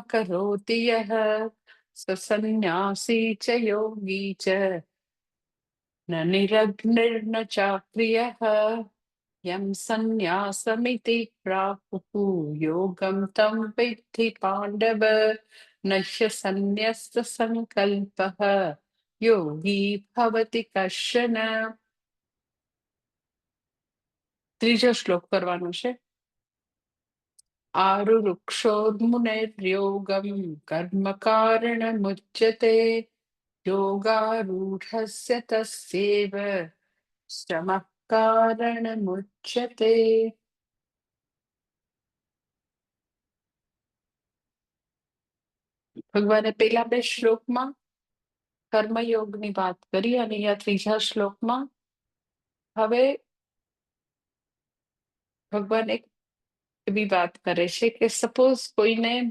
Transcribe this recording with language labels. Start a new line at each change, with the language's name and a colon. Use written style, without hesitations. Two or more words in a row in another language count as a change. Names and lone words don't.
Sanskrit: करोति यः स सन्न्यासी च योगी च न निरग्निर्न चाक्रियः यं सन्न्यासमिति प्राहुः योगं तं विद्धि पाण्डव न ह्यसन्न्यस्तसङ्कल्पः योगी भवति कश्चन।
Gujarati: ત્રીજો શ્લોક કરવાનો છે.
Sanskrit: आरुरुक्षोर्मुनेर्योगं कर्म कारणमुच्यते योगारूढस्य तस्यैव श्रमः कारणमुच्यते।
Gujarati: ભગવાને પેલા બે શ્લોકમાં કર્મયોગની વાત કરી અને અહીંયા ત્રીજા શ્લોકમાં હવે ભગવાન એક એવી વાત કરે છે કે સપોઝ કોઈને